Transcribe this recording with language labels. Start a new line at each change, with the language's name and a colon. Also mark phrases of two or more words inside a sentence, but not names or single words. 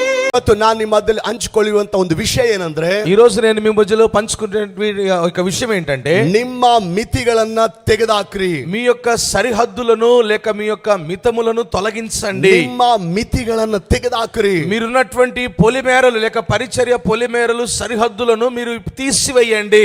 Kannada: ಇವತ್ತು ನಾನು ನಿಮ್ಮ ಮಧ್ಯದಲ್ಲಿ ಹಂಚಿಕೊಳ್ಳುವಂತ ಒಂದು ವಿಷಯ ಏನಂದ್ರೆ,
Telugu: ఈ రోజు నేను మీ మధ్యలో పంచుకునే ఒక విషయం ఏంటంటే,
Kannada: ನಿಮ್ಮ ಮಿತಿಗಳನ್ನ ತೆಗೆದಾಕ್ರಿ.
Telugu: మీ యొక్క సరిహద్దులను లేక మీ యొక్క మితములను తొలగించండి.
Kannada: ನಿಮ್ಮ ಮಿತಿಗಳನ್ನ ತೆಗೆದಾಕ್ರಿ.
Telugu: మీరున్నటువంటి పొలిమేరలు లేక పరిచర్య పొలిమేరలు సరిహద్దులను మీరు తీసివేయండి.